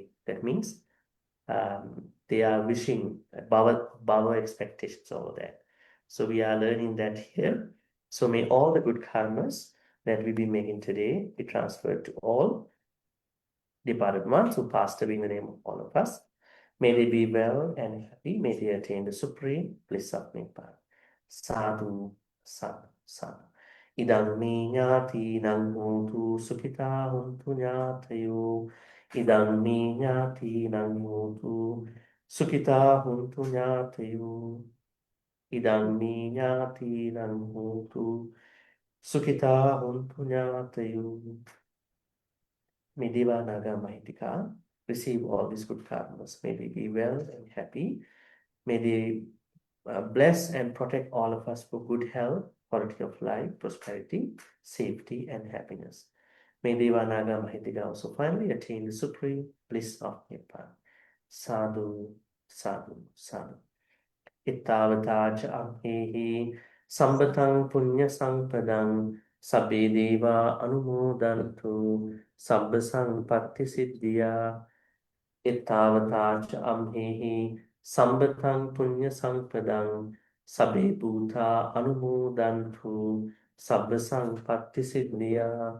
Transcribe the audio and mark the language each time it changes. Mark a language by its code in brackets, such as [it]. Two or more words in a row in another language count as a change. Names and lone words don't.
[en] That means they are wishing above expectations over that. So we are learning that here. So may all the good karmas that we be making today be transferred to all departed ones who passed away in the name of all of us. May they be well and happy. May they attain the supreme bliss of Nibbana. [pi] Sadhu, sadhu, sadhu. Idang me ñāti nang hontu sukhita hontu ñātayo. Idang me ñāti nang hontu sukhita hontu ñātayo. Idang me ñāti nang hontu sukhita hontu ñātayo. [en] May [pi] Deva Naga Mahitika [en] receive all these good karmas. May they be well and happy. May they bless and protect all of us for good health, quality of life, prosperity, safety, and happiness. May [pi] Deva Naga Mahitika [en] also finally attain the supreme bliss of Nibbana. [pi] Sadhu, sadhu, sadhu. Ittavata cha amhehi sambatang punya sampadang sabbe deva anumodantu sabba sampatti siddhya. Ittavata cha amhehi sambatang punya sampadang sabbe bhuta anumodantu sabba sampatti siddhya.